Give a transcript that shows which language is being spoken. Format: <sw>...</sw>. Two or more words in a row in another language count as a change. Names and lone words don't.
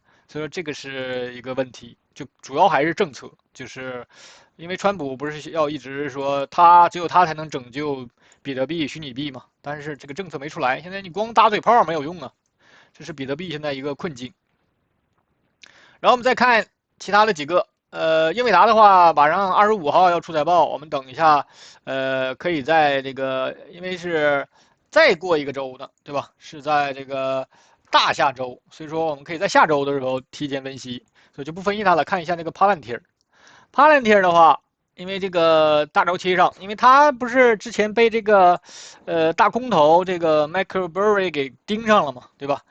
<zh>所以說這個是一個問題。就主要還是政策，就是因為川普不是要一直說只有他才能拯救比特幣、虛擬幣嘛，但是這個政策沒出來，現在你光打嘴炮沒有用啊，這是比特幣現在一個困境。然後我們再看其他的幾個，英偉達的話，馬上25號要出財報，我們等一下，可以在這個，因為是再過一個周的，對吧？是在這個大下周，所以說我們可以在下周的時候提前分析。所以就不分析它了，看一下那個 Palantir 的話，因為這個大周期上，因為它不是之前被這個大空頭這個 Michael Burry 給盯上了嘛，對吧？</zh>